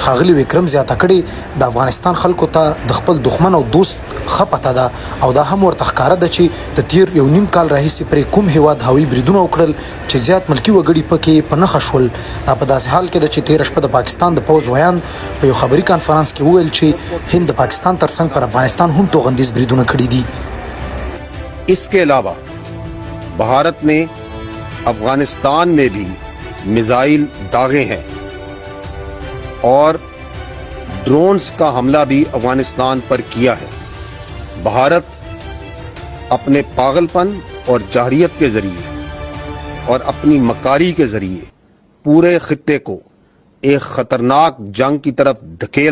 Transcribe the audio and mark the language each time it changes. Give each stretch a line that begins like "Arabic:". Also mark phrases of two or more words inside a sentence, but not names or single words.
Pashto: ښاغلي وکرم زیاته کړې د افغانستان خلکو ته د خپل دښمن او دوست ښه پته ده او دا هم ورته ښکاره ده چې د تیر یو نیم کال راهیسې پرې کوم هیواد هوایي بریدونه وکړل چې زیات ملکي وګړي پکې په نښه شول. دا په داسې حال کې ده چې تېره شپه د پاکستان د پوځ ویان په یو خبري کانفرنس کې وویل چې هند د پاکستان ترڅنګ پر افغانستان هم توغندیز بریدونه کړي دي.
Urdu: اس کے علاوہ بھارت نے افغانستان میں بھی میزائل داغے ہیں اور ڈرونز کا حملہ بھی افغانستان پر کیا ہے. بھارت اپنے پاگل پن اور جاہریت کے ذریعے اور اپنی مکاری کے ذریعے پورے خطے کو ایک خطرناک جنگ کی طرف دھکیل